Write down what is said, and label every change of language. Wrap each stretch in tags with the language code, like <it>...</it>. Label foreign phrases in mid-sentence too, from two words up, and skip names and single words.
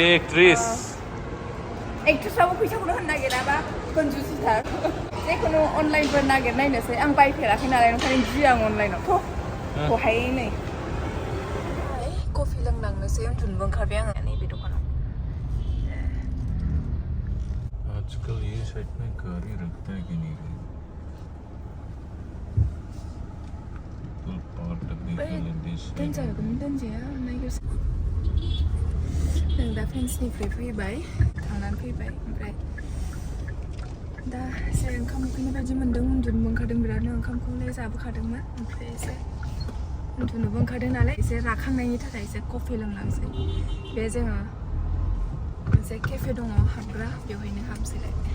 <brx>एक्ट्रेसआबो फैसाखौनो होनो नागिराबा कन्जुसिथार जेखुनु अनलाइनफोर नागिरनायनोसै आं बायफेराखै नालाय ओंखायनो गियो आं अनलाइनाव बहाय नै कफि लोंलांनोसै उन्दुनोबो ओंखारबाय आङो नैबे दखानाव</brx> <hi>आजकल ये साइड में गाड़ी रखता है कि नहीं</hi> <brx>दोनजागोन दोनजाया नायग्रोसै जों दा फेन्सनिफ्राय फैबाय थांनानै फैबाय ओमफ्राय दा एसे ओंखाम उखैनाय बायदि मोन्दों उन्दुनोबो ओंखारदों बिरादनो ओंखामखौलाय जाबोखादोंमोन ओमफ्राय एसे उन्दुनोबो ओंखारदों नालाय एसे राखांनायनि थाखाय एसे कफि लोंलांसै बे जोङो मोनसे केफे दङ हाबग्रा बेवहायनो हाबसैलाय</brx>